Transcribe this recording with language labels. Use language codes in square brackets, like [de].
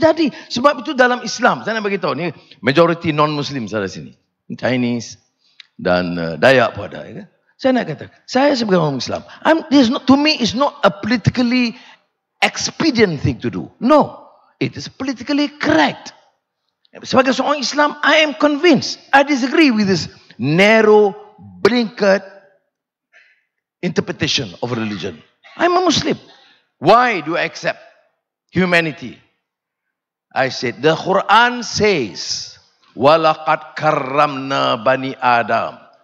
[ms] Jadi sebab itu dalam Islam, saya nak beritahu ni majority non-Muslim ada sini, Chinese dan Dayak pun ada. Ya? Saya nak kata, saya sebagai orang Islam, [en] to me it's not a politically expedient thing to do. No, it is politically correct. [ms] Sebagai seorang Islam, [en] I am convinced. I disagree with this narrow, blinkered interpretation of religion. I'm a Muslim. Why do I accept humanity? I said, the Quran says, [ar] وَلَقَدْ كَرَّمْنَا بَنِي Adam.